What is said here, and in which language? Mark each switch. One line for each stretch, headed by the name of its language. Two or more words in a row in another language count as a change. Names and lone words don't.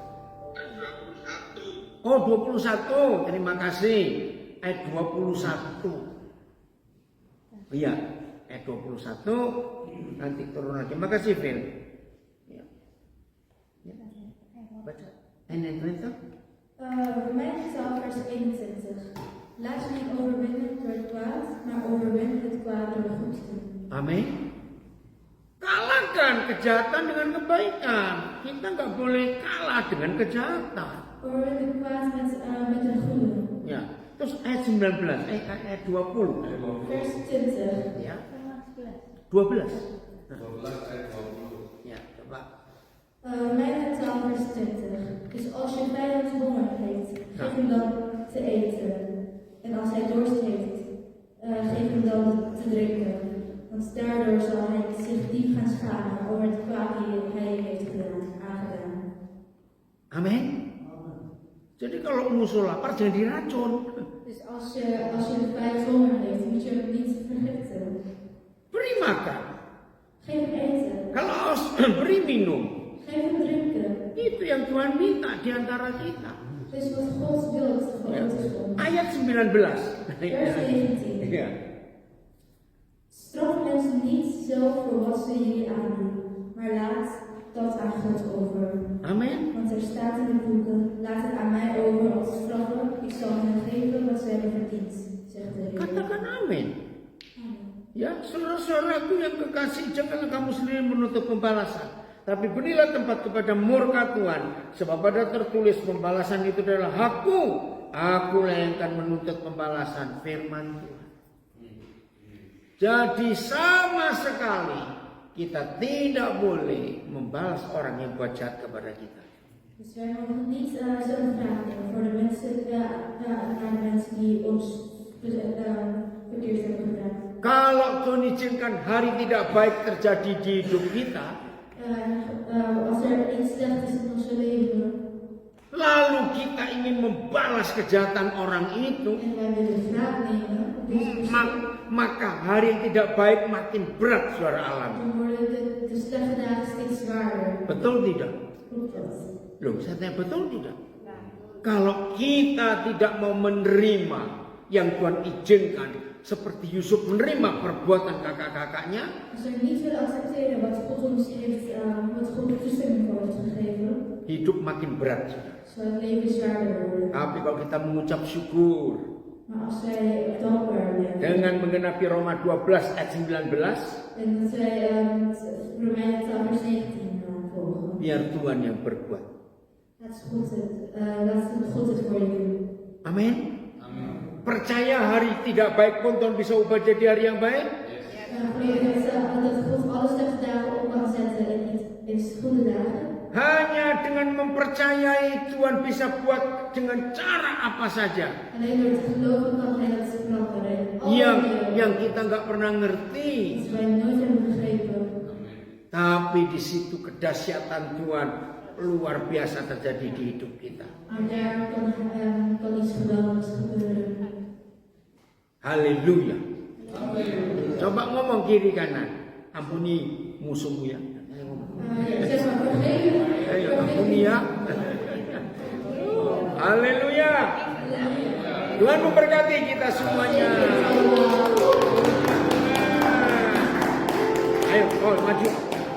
Indonesian: Oh 21. Terima kasih. Ayat 21. Iya, ayat 21. Nanti turun lagi. Makasih Phil. Ya. Ya. Baca. En itu.
Dutch: Romeinen 12, vers 21. Laat je niet overwinnen door het kwaad, maar overwin het kwaad door het goed te doen.
Indonesian: Amin. Kalahkan kejahatan dengan kebaikan. Kita nggak boleh kalah dengan kejahatan.
Dutch: Overwin het kwaad met een goede.
Indonesian: Ya. Terus ayat 19, ayat 20.
Dutch: Vers 20.
Indonesian: Ya. Roma 11. 12. 12 ayat 20. Ya, coba.
Dutch: Mijn 12 vers 20. Dus als je vijand honger heeft, geef hem dan te eten. En als hij dorst heeft, geef hem dan te drinken. Want daardoor zal hij zich diep gaan schamen over het kwaad die hij heeft aangedaan.
Indonesian: Amin. Jadi kalau musuh lapar jangan diracun.
Dutch: Dus als je de vijand honger heeft, moet je hem niet vergiften.
Indonesian: Beri makan.
Dutch: Geef hem eten.
Indonesian: Kalau haus, beri minum.
Dutch: Geef hem drinken.
Indonesian: Itu yang Tuhan minta di antara kita.
Dutch: Dus wat God wil voor
Indonesian: Ya.
Dutch: ons is God.
Indonesian: Ayat 19.
Dutch: Vers 19.
Indonesian: Ya.
Dutch: Straf mensen niet zelf voor wat ze jullie aandoen, maar laat dat aan God over.
Indonesian: Amin.
Dutch: Want er staat in de boeken, laat het aan mij over als straffen, ik zal hen geven wat ze hebben verdiend, zegt de Heer.
Indonesian: Katakan amin.
Dutch: Amen.
Indonesian: Ya, saudara-saudaraku yang kekasih, janganlah kamu sendiri menuntut pembalasan. Tapi berilah tempat kepada murka Tuhan. Sebab ada tertulis pembalasan itu adalah hakku. Akulah yang akan menuntut pembalasan, firman Tuhan. Jadi sama sekali kita tidak boleh membalas orang yang buat jahat kepada kita.
Dutch: Dus wij mogen niet zo'n vraag nemen voor de mensen, naar de mensen die ons verkeerd hebben gedaan.
Indonesian: Kalau Tuhan izinkan hari tidak baik terjadi di hidup kita,
Dutch: Als er iets slecht is in ons leven
Indonesian: lalu kita ingin membalas kejahatan orang itu,
Dutch: en wij willen wraak nemen op deze persoon,
Indonesian: maka hari yang tidak baik makin berat, saudara alam.
Dutch: dan worden de slechte dagen steeds zwaarder.
Indonesian: Betul tidak?
Dutch: Klopt dat?
Indonesian: Loh, saya tanya betul tidak? Kalau kita tidak mau menerima yang Tuhan izinkan, seperti Yusuf menerima perbuatan kakak-kakaknya,
Dutch: Als we niet willen accepteren wat God ons heeft, wat God toestemming voor heeft gegeven,
Indonesian: hidup makin berat.
Dutch: zal het leven zwaarder worden.
Indonesian: Tapi kalau kita mengucap syukur
Dutch: Maar als wij dankbaar zijn
Indonesian: dengan mengenapi Roma 12 ayat 19,
Dutch: en dat wij Romeinen 12 vers 19 volgen,
Indonesian: biar Tuhan yang berbuat.
Dutch: laat God het voor je doen.
Indonesian: Amin. Percaya hari tidak baik pun Tuhan bisa ubah jadi hari yang baik.
Dutch: Geloof dat God alle slechte dagen om kan zetten in goede dagen.
Indonesian: Hanya dengan mempercayai Tuhan bisa buat dengan cara apa saja.
Dutch: Alleen door te geloven kan hij dat veranderen.
Indonesian: Yang kita nggak pernah ngerti.
Dutch: Iets wij nooit hebben begrepen.
Indonesian: Tapi di situ kedahsyatan Tuhan luar biasa terjadi di hidup kita.
Dutch: Maar daar kan iets geweldigs gebeuren.
Indonesian: Haleluya. Coba ngomong kiri kanan. Ampuni musuhmu ya.
Dutch: Zeg maar vergeven.
Indonesian: Ayo ampuni ya. Haleluya. Tuhan memberkati kita semuanya. Ayo, maju.